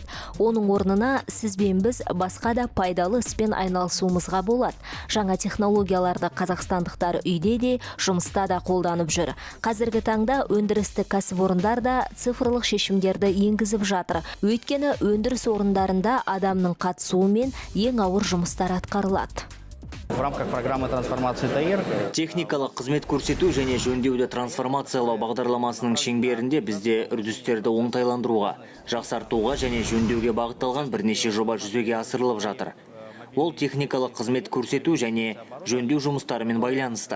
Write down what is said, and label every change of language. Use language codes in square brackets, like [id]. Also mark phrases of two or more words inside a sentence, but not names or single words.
[kk] Оның орнына сіз бен біз басқа да пайдалы іспен айналысуымызға болады. Жаңа технологияларды қазақстандықтар үйде де, жұмыста да қолданып жүр. Қазіргі таңда өндірістік кәсіпорындар да цифрлық шешімдерді енгізіп жатыр. Өйткені өндіріс орындарында адамның қатысуымен ең ауыр жұмыстар атқарылады. [ru] В рамках программы трансформации ТАИР [kk] техникалық қызмет көрсету және жөндеуді трансформациялау бағдарламасының шеңберінде бізде үрдістерді оңтайландыруға, жақсартуға және жөндеуге бағытталған бірнеше жоба жүзеге асырылып жатыр. Ол техникалық қызмет көрсету және жөндеу жұмыстарымен байланысты.